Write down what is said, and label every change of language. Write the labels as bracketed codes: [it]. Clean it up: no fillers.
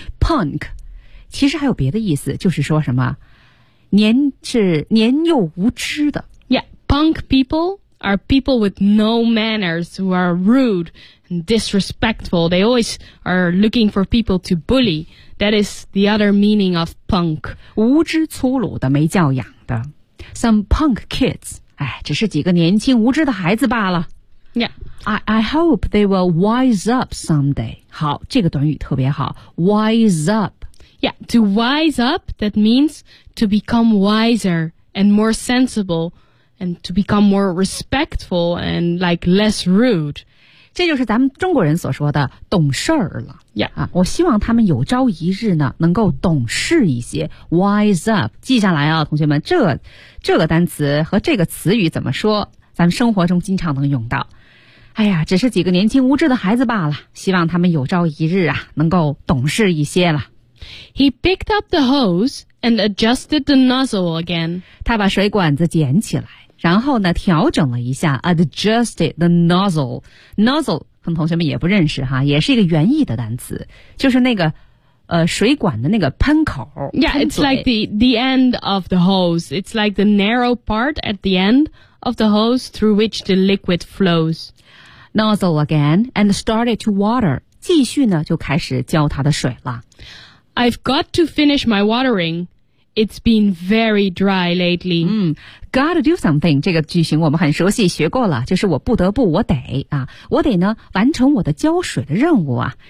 [zh] Punk 其实还有别的意思，就是说什么年幼无知的。 [en] Yeah. Punk people. Are people with no manners who are rude and disrespectful. They always are looking for people to bully. That is the other meaning of punk. [zh] 无知粗鲁的没教养的。 [en] Some punk kids. [zh] 哎，只是几个年轻无知的孩子罢了。 [en] Yeah. I hope they will wise up someday. [zh] 好，这个短语特别好。 [en] Wise up. Yeah, to wise up, that means to become wiser and more sensible. And to become more respectful and like less rude. [zh] 这就是咱们中国人所说的懂事儿了。 [en] Yeah. [zh] 啊，我希望他们有朝一日呢能够懂事一些 wise up. 记下来啊同学们这个单词和这个词语怎么说咱们生活中经常能用到。哎呀只是几个年轻无知的孩子罢了希望他们有朝一日啊能够懂事一些了。 [en] He picked up the hose. And adjusted the nozzle again. [zh] 他把水管子捡起来，然后呢，调整了一下 ， [en] adjusted the nozzle. [zh] Nozzle， 很多同学们也不认识哈，也是一个园艺的单词，就是那个水管的那个喷口。 [en] Yeah, it's like the end of the hose. It's like the narrow part at the end of the hose through which the liquid flows. Nozzle again and started to water. [zh] 继续呢，就开始浇它的水了。 [en] I've got to finish my watering. It's been very dry lately. Gotta do something. [zh] 这个句型我们很熟悉，学过了，就是我不得不，我得啊，我得呢完成我的浇水的任务啊。